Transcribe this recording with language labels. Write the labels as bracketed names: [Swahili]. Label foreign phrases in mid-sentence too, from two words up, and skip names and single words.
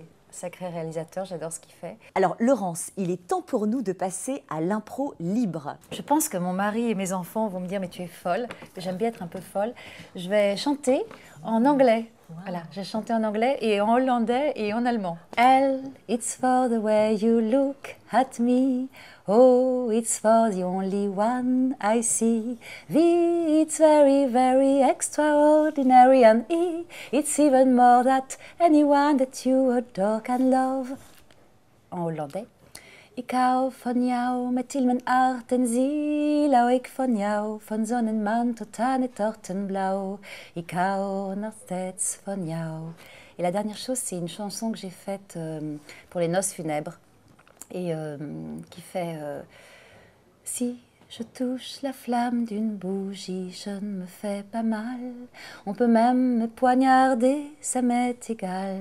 [French] Sacré réalisateur, j'adore ce qu'il fait. Alors Laurence, il est temps pour nous de passer à l'impro libre. Je pense que mon mari et mes enfants vont me dire « mais tu es folle ». J'aime bien être un peu folle. Je vais chanter en anglais. Wow. Voilà, j'ai chanté en anglais et en hollandais et en allemand. [English] L, it's for the way you look at me. O, it's for the only one I see. V, it's very, very extraordinary. And E, it's even more that anyone that you adore can love. [French] En hollandais. [Dutch] Ik hou van jou met heel mijn hart en ziel, hou ik van jou, van zon en maan tot aan het ochtendblauw. Ik hou nog steeds van jou. [French] Et la dernière chose, c'est une chanson que j'ai faite pour les noces funèbres et qui fait si je touche la flamme d'une bougie, je ne me fais pas mal. On peut même me poignarder, ça m'est égal.